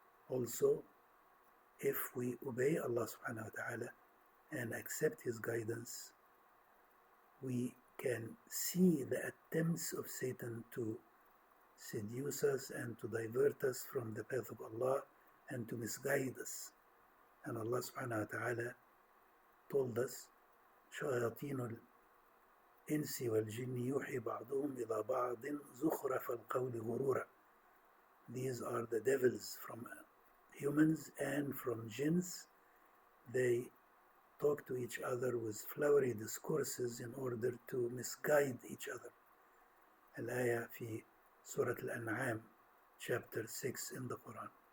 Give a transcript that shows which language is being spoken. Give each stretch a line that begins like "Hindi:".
English: Also, if we obey Allah subhanahu wa ta'ala and accept His guidance, we can see the attempts of Satan to seduce us and to divert us from the path of Allah and to misguide us. And Allah subhanahu wa ta'ala told us,
Arabic: شَيَاطِينُ الإنس والجن يوحي بعضهم إلى بعض زخرف القول غرورا.
English: These are the devils from humans and from jinns. They talk to each other with flowery discourses in order to misguide each other.
Arabic: Al-ayah fi Surah
English: Al-An'am, chapter 6 in the Quran.